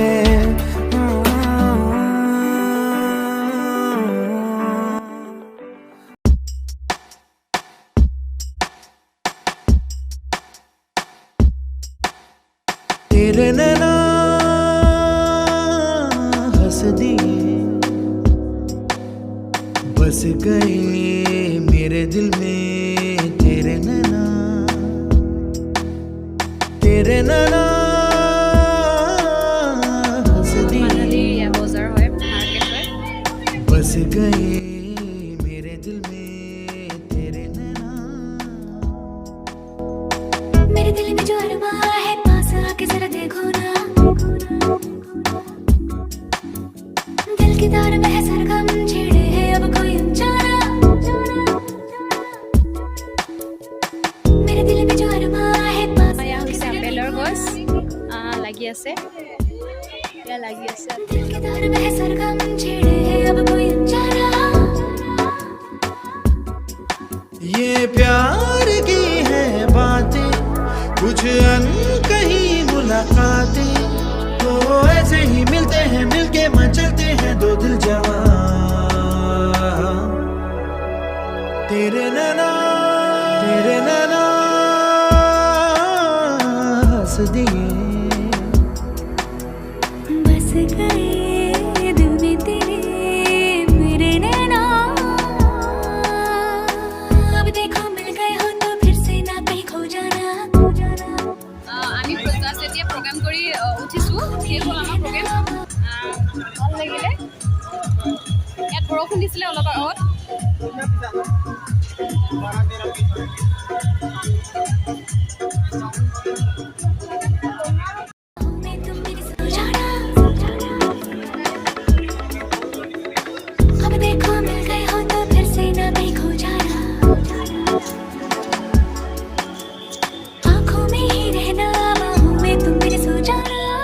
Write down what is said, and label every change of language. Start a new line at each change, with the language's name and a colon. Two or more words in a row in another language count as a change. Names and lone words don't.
Hindi: तेरे नैना हंस दिए बस गए मेरे दिल में तेरे नैना हंस दिए
Assamese: মানালীৰ বজাৰ হয় মাৰ্কেট হয়
Hindi: बस गए मेरे दिल में तेरे नैना मेरे दिल में जो अरमा है पास आके जरा देखो ना दिल की तार में है सरगम छेड़े है अब कोई अनजाना मेरे दिल में जो अरमा है पास
Assamese: এয়া
Hindi: आके
Assamese: হৈছে
Hindi: जरा
Assamese: আপেলৰ
Hindi: देखो
Assamese: গছ
Hindi: ना
Assamese: লাগি আছে এয়া লাগি আছে
Hindi: दिल की तार में है सरगम छेड़े है अब कोई अनजाना ये प्यार की है बातें कुछ कहीं मुलाकातें तो ऐसे ही मिलते हैं मिलके मचलते हैं दो दिल जवां तेरे नैना हंस दिए बस गए दिल में तेरे मेरे नैना अब देखो मिल गए हो तो फिर से ना कहीं खो जाना
Assamese: আমি জাষ্ট এতিয়া প্ৰগ্ৰাম কৰি উঠিছোঁ শেষ হ'ল আমাৰ প্ৰগ্ৰেম ভাল লাগিলে ইয়াত বৰষুণ দিছিলে অলপ আগত
Hindi: मैं तुम मेरी सो जाना अब देखो मिल गए हो तो फिर से ना कहीं खो जाना आँखों में ही रहना बाहों में तुम मेरे सो जाना